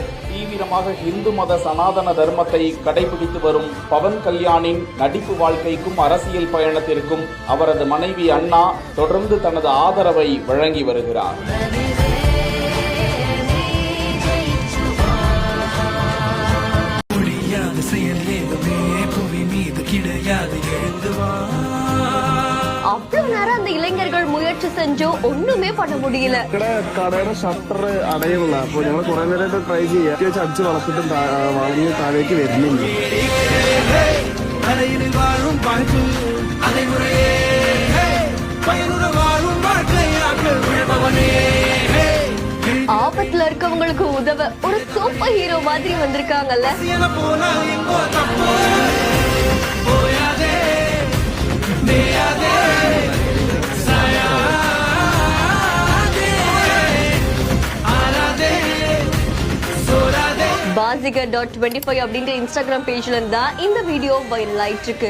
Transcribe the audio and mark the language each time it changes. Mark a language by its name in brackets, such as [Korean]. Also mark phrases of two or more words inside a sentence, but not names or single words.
[Tamil] தீவிரமாக இந்து மத சனாதன தர்மத்தை கடைபிடித்து வரும் பவன் கல்யாணின் நடிப்பு வாழ்க்கைக்கும் அரசியல் பயணத்திற்கும் அவரது மனைவி அன்னா தொடர்ந்து தனது ஆதரவை வழங்கி வருகிறார். அவ்வளவு நேரம் அந்த இளைஞர்கள் முயற்சி செஞ்சோ ஒண்ணுமே பண்ண முடியல. [Malayalam] കടയുടെ ഷട്ടർ അടയുള്ള അപ്പോൾ ഞങ്ങൾ കുറെ നേരമായിട്ട് ട്രൈ ചെയ്യാം. അടിച്ച് വളർത്തിട്ടും വളഞ്ഞ് താഴേക്ക് വരുന്നില്ല. [Tamil] ஆபத்துல இருக்கவங்களுக்கு உதவ ஒரு [English] super hero [Tamil] மாதிரி வந்திருக்காங்கல்ல. Bazigar.25 அப்படின்ற இன்ஸ்டாகிராம் பேஜ்ல இருந்தா இந்த வீடியோ வைரல் ஆயிட்டு இருக்கு.